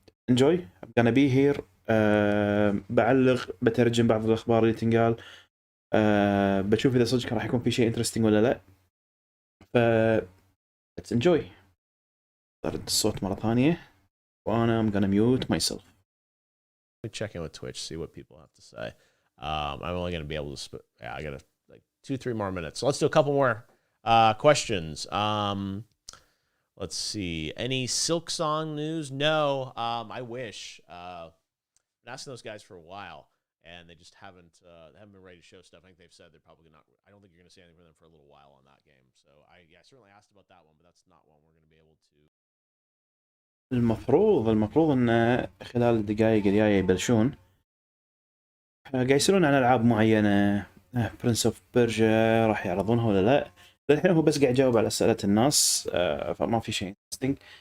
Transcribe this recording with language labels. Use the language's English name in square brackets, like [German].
[English] enjoy. I'm gonna be here. [Arabic] بعلق، بترجم بعض الاخبار اللي تنقال. بشوف اذا صدق راح يكون في شيء انترستنج ولا لا. [English] ف let's enjoy. [Arabic] طرد الصوت مره ثانيه وانا [English] I'm gonna mute myself. Check in with Twitch, see what people have to say. I'm only going to be able to I got like 2-3 more minutes, so let's do a couple more questions. Let's see, any Silk Song news? No. I wish. Been asking those guys for a while, and they just haven't been ready to show stuff. I think they've said they're probably not. I don't think you're going to see anything from them for a little while on that game. So I certainly asked about that one, but that's not one we're going to be able to. [Arabic] المفروض ان خلال الدقائق الجايه يبلشون. قاعد يسألون عن العاب معينه. برنس اوف بيرجا راح يعرضونها ولا لا؟ للحين هو بس قاعد يجاوب على اسئله الناس، فما في شيء انترستنج.